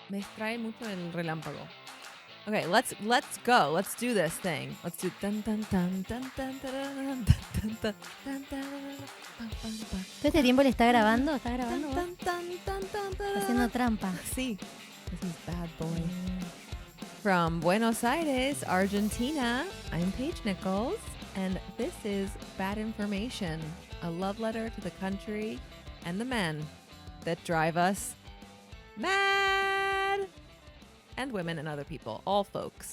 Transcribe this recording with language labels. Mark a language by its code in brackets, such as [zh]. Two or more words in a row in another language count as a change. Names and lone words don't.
[es] Me distrae mucho el relámpago. [en] Okay, let's go. Let's do this thing. Let's do dun dun dun dun dun dun dun dun dun dun dun. [es] ¿Todo este tiempo le está grabando? ¿Está grabando? vos? Dun, dun, dun, dun, dun, Está haciendo trampa. Sí. [en] This is bad boy. From Buenos Aires, Argentina, I'm Paige Nichols, and this is Bad Information, a love letter to the country and the men that drive us mad, and women and other people, all folks.